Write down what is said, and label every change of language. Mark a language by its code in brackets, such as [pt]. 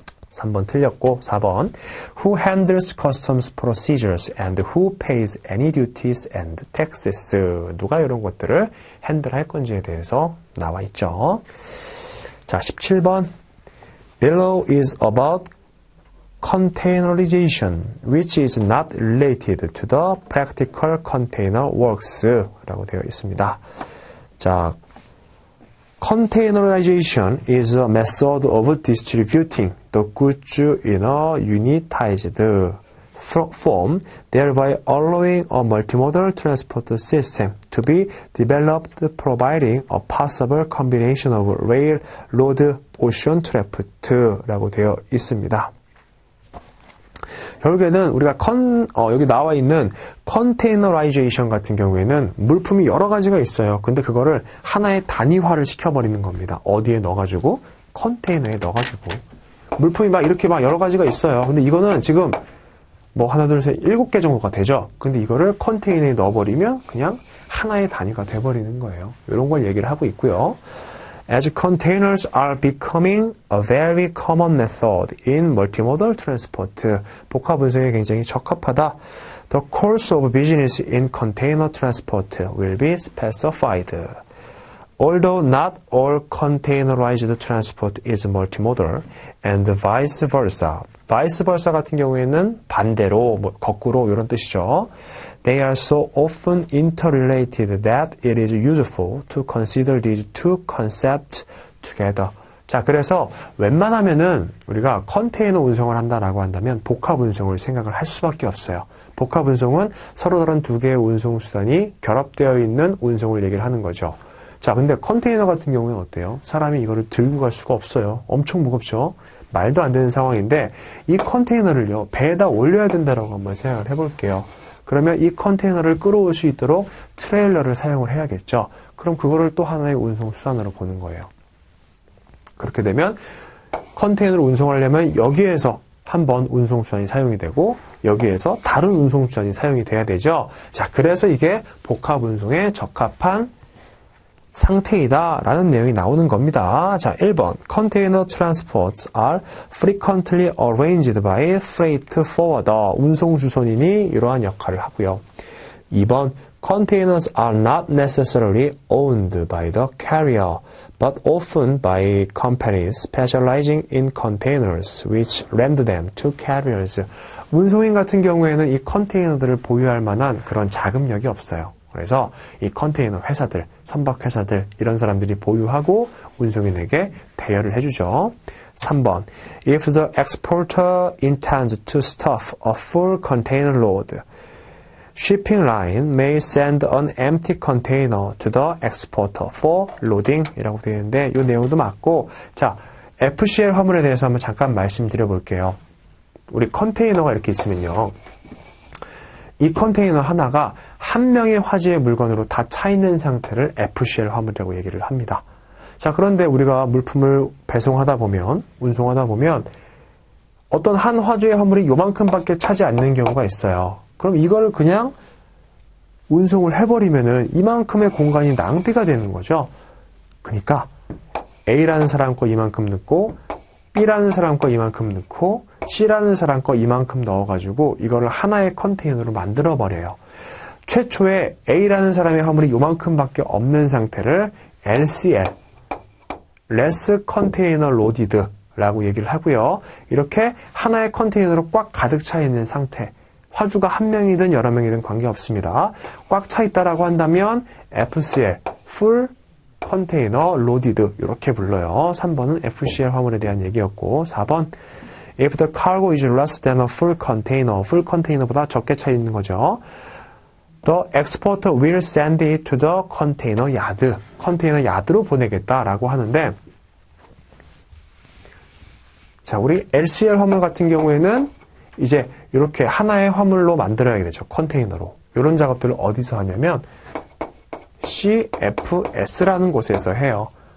[ko] 3번 틀렸고, 4번 [en] Who handles customs procedures and who pays any duties and taxes, [ko] 누가 이런 것들을 핸들할 건지에 대해서 나와 있죠. 자, 17번 [en] Below is about containerization, which is not related to the practical container works [ko] 라고 되어 있습니다. [en] 자, Containerization is a method of distributing the goods in a unitized form, thereby allowing a multimodal transport system to be developed, providing a possible combination of rail, road, ocean transport [ko] 라고 되어 있습니다. 결국에는 우리가 여기 나와 있는 컨테이너라이제이션 같은 경우에는 물품이 여러 가지가 있어요. 근데 그거를 하나의 단위화를 시켜버리는 겁니다. 어디에 넣어가지고? 컨테이너에 넣어가지고. 물품이 이렇게 여러 가지가 있어요. 근데 이거는 지금 하나, 둘, 셋, 7개 정도가 되죠. 근데 이거를 컨테이너에 넣어버리면 그냥 하나의 단위가 돼버리는 거예요. 이런 걸 얘기를 하고 있고요. [en] As containers are becoming a very common method in multimodal transport, [ko] 복합 운송에 굉장히 적합하다. [en] The course of business in container transport will be specified. Although not all containerized transport is multimodal, and vice versa. vice versa [ko] 같은 경우에는 반대로, 거꾸로 이런 뜻이죠. [en] They are so often interrelated that it is useful to consider these two concepts together. [ko] 자, 그래서 웬만하면은 우리가 컨테이너 운송을 한다라고 한다면 복합 운송을 생각을 할 수밖에 없어요. 복합 운송은 서로 다른 두 개의 운송 수단이 결합되어 있는 운송을 얘기를 하는 거죠. 자, 근데 컨테이너 같은 경우는 어때요? 사람이 이거를 들고 갈 수가 없어요. 엄청 무겁죠? 말도 안 되는 상황인데 이 컨테이너를요, 배에다 올려야 된다라고 한번 생각을 해볼게요. 그러면 이 컨테이너를 끌어올 수 있도록 트레일러를 사용을 해야겠죠. 그럼 그거를 또 하나의 운송 수단으로 보는 거예요. 그렇게 되면 컨테이너를 운송하려면 여기에서 한번 운송 수단이 사용이 되고 여기에서 다른 운송 수단이 사용이 돼야 되죠. 자, 그래서 이게 복합 운송에 적합한 상태이다라는 내용이 나오는 겁니다. 자, 1번. [en] Container transports are frequently arranged by freight forwarder. [ko] 운송 주선인이 이러한 역할을 하고요. 2번. [en] Containers are not necessarily owned by the carrier, but often by companies specializing in containers, which lend them to carriers. [ko] 운송인 같은 경우에는 이 컨테이너들을 보유할 만한 그런 자금력이 없어요. 그래서 이 컨테이너 회사들, 선박 회사들 이런 사람들이 보유하고 운송인에게 대여를 해주죠. 3번. [en] If the exporter intends to stuff a full container load, shipping line may send an empty container to the exporter for loading [ko] 이라고 되어 있는데 이 내용도 맞고, 자, FCL 화물에 대해서 한번 잠깐 말씀드려 볼게요. 우리 컨테이너가 이렇게 있으면요, 이 컨테이너 하나가 한 명의 화재의 물건으로 다 차 있는 상태를 FCL 화물이라고 얘기를 합니다. 자, 그런데 우리가 물품을 배송하다 보면, 운송하다 보면 어떤 한 화재의 화물이 요만큼밖에 차지 않는 경우가 있어요. 그럼 이걸 그냥 운송을 해버리면은 이만큼의 공간이 낭비가 되는 거죠. 그러니까 A라는 사람 거 이만큼 넣고 B라는 사람 거 이만큼 넣고 C라는 사람 거 이만큼 넣어가지고 이거를 하나의 컨테이너로 만들어버려요. 최초에 A라는 사람의 화물이 요만큼밖에 없는 상태를 LCL, Less Container Loaded 라고 얘기를 하고요. 이렇게 하나의 컨테이너로 꽉 가득 차 있는 상태, 화주가 한 명이든 여러 명이든 관계없습니다. 꽉 차 있다라고 한다면 FCL, Full Container Loaded 이렇게 불러요. 3번은 FCL 화물에 대한 얘기였고, 4번 [en] If the cargo is less than a full container, [ko] full container보다 적게 차 있는 거죠. [en] The exporter will send it to the container yard. [ko] 컨테이너 야드로 보내겠다라고 하는데, 자, 우리 LCL 화물 같은 경우에는 이제 이렇게 하나의 화물로 만들어야 되죠. 컨테이너로. 이런 작업들을 어디서 하냐면 CFS라는 곳에서 해요.